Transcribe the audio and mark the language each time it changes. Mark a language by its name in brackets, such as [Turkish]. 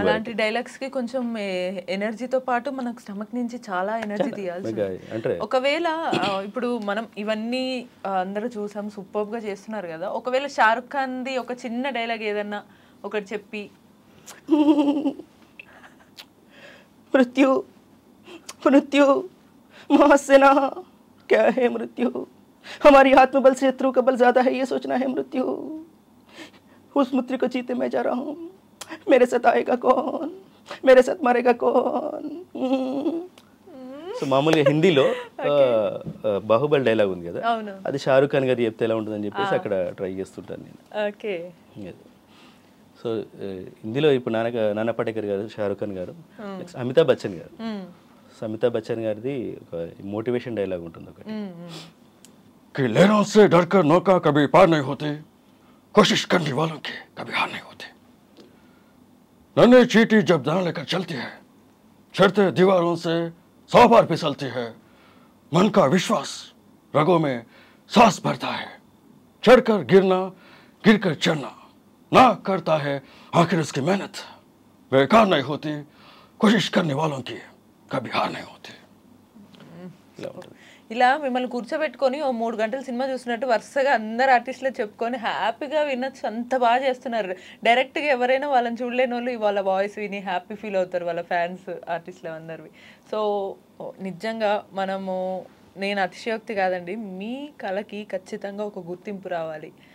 [Telugu] అలాంటి డైలాగ్స్ కి కొంచెం ఎనర్జీతో పాటు మనకు స్టమక్ నుంచి చాలా ఎనర్జీ తీయాల్సి అంటే ఒకవేళ ఇప్పుడు మనం ఇవన్నీ అందరూ చూసాం, సూపర్ గా చేస్తున్నారు కదా, ఒకవేళ షారుఖ్ ఖాన్ ది ఒక చిన్న డైలాగ్ ఏదన్నా ఒకటి చెప్పి [Hindi] मृत्यु मृत्यु महासेना क्या है मृत्यु, हमारी आत्मबल से शत्रु का बल ज्यादा है, ये सोचना है मृत्यु. उस मृत्यु को जीते मैं जा रहा हूँ, मेरे साथ आएगा कौन, मेरे साथ मरेगा कौन. [Telugu] సో మామూలుగా హిందీలో బాహుబలి డైలాగ్ ఉంది కదా, అది షారుఖ్ ఖాన్ గారు చెప్తే ఎలా ఉంటుందని చెప్పేసి అక్కడ ట్రై చేస్తుంటాను నేను. ఓకే. సో హిందీలో ఇప్పుడు నానా పాటేకర్ గారు, షారుఖ్ ఖాన్ గారు, అమితాబ్ బచ్చన్ గారు. సో అమితాబ్ బచ్చన్ గారిది ఒక మోటివేషన్ డైలాగ్ ఉంటుంది ఒకటి, [Hindi] कि लहरों से डरकर नौका कभी पार नहीं होती, कोशिश करने वालों की कभी हार नहीं होती. नन्ही चींटी जब दाना लेकर चलती है, चढ़ते दीवारों से 100 बार फिसलती है. मन का विश्वास रगों में सांस भरता है, चढ़कर गिरना गिरकर चढ़ना ना करता है, आखिर उसकी मेहनत बेकार नहीं होती, कोशिश करने वालों की कभी हार नहीं होती. [Telugu] ఇలా మిమ్మల్ని కూర్చోబెట్టుకొని ఓ 3 గంటలు సినిమా చూసినట్టు వరుసగా అందరు ఆర్టిస్టులు చెప్పుకొని హ్యాపీగా వినొచ్చు, అంత బాగా చేస్తున్నారు. డైరెక్ట్గా ఎవరైనా వాళ్ళని చూడలేని వాళ్ళు వాళ్ళ వాయిస్ విని హ్యాపీ ఫీల్ అవుతారు, వాళ్ళ ఫ్యాన్స్ ఆర్టిస్టులు అందరివి. సో నిజంగా మనము, నేను అతిశయోక్తి కాదండి, మీ కళకి ఖచ్చితంగా ఒక గుర్తింపు రావాలి.